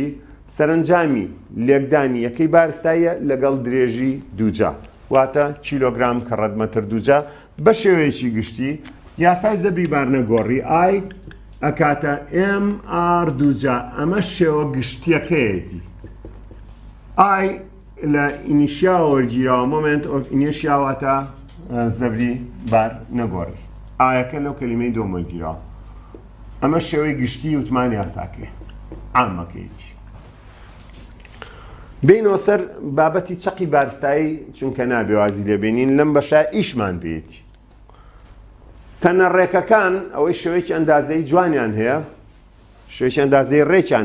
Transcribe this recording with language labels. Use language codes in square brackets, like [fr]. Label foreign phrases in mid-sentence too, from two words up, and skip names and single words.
[ckb] سەرنجامی لێکدانی یەکەی بارستایە لەگەڵ درێژی دووجا واتە کیلۆگرام کە ڕەدمەتر دووجا بە شێوەیەکی گشتی یاسای زەبری بارنەگۆڕی ئای ئەکاتە MR دووجا ئەمە شێوە گشتیەکەیەتی ئای لە ئینیشیاوە وەرگیراوە [en] moment of inertia [ckb] واتە زەبری بارنەگۆڕی ئایەکە لەو کەلیمەی دۆم وەرگیراوە ئەمە شێوەی گشتی وتمان یاساکەیە عامەکەیەتی بینەوە سەر بابەتی چەقی بارستایی چونکە نابێ وازی لێبێنین لەم بەشە ئیشمان بێتی تەنە ڕێکەکان ئەوەی شێوەیەکی ئەندازەی جوانیان هەیە شێوەیەکی ئەندازەی ڕێکیان